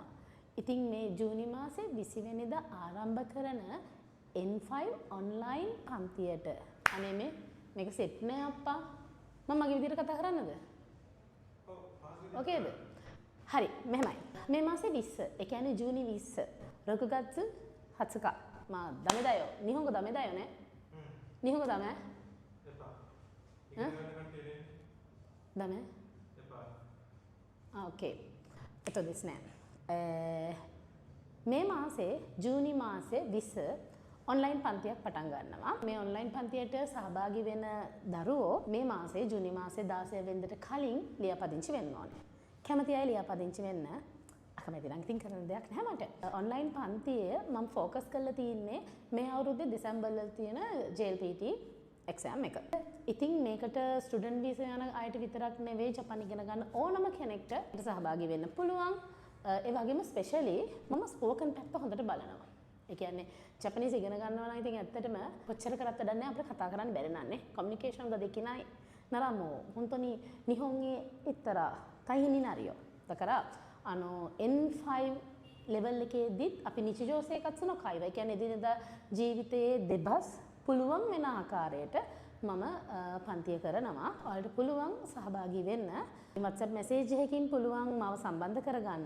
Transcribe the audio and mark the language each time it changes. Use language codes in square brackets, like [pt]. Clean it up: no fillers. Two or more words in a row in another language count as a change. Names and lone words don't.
[si] ඉතින් මේ ජූනි මාසේ 20 වෙනිදා ආරම්භ කරන N5 ඔන්ලයින් පන්තියට අනේ මේක සෙට් නෑ අප්පා. මම මගේ විදිහට කතා කරන්නද? ඕකේද? හරි මෙහෙමයි. මේ මාසේ 20, ඒ කියන්නේ ජූනි 20. [ja] 6 月20日。まあダメだよ。日本語ダメだよね。日本語ダメ？ダメ？あ、OK。ですね。 [si] මේ මාසේ ජූනි මාසේ 20 ඔන්ලයින් පන්තියක් පටන් ගන්නවා. මේ ඔන්ලයින් පන්තියට සහභාගී වෙන දරුවෝ මේ මාසේ ජූනි මාසේ 16 වෙනිදාට කලින් ලියාපදිංචි වෙන්න ඕනේ. කැමති අය ලියාපදිංචි වෙන්න. අකමැති නම් ඉතින් කරන්න දෙයක් නැහැ මට. ඔන්ලයින් පන්තියේ මම ફોකස් කරලා තියෙන්නේ මේ අවුරුද්දේ දෙසැම්බර් වල තියෙන JLPT එක්සෑම් එක. ඉතින් මේකට [en] student visa [si] යන අයට විතරක් නෙවෙයි ජපාන් ඉගෙන ගන්න ඕනම කෙනෙක්ට සහභාගී වෙන්න පුළුවන්. ඒ වගේම ස්පෙෂලි මම ස්පෝකන් පැත්ත හොඳට බලනවා. ඒ කියන්නේ ජපනීස් ඉගෙන ගන්නවා නම් ඉතින් ඇත්තටම කොච්චර කරත් වැඩක් නැහැ අපිට කතා කරන්න බැරි නන්නේ. [ja] කොමියුනිකේෂන් ができないならもう本当に日本に行ったら大変になるよ。だから N5 [si] ලෙවල් එකේදීත් අපි [ja] 日常生活の会話, [si] ඒ කියන්නේ එදිනෙදා ජීවිතයේ දෙබස් පුළුවන් වෙන ආකාරයට මම පන්තිය කරනවා. ඔයාලට පුළුවන් සහභාගී වෙන්න. WhatsApp මැසේජ් එකකින් පුළුවන් මාව සම්බන්ධ කරගන්න.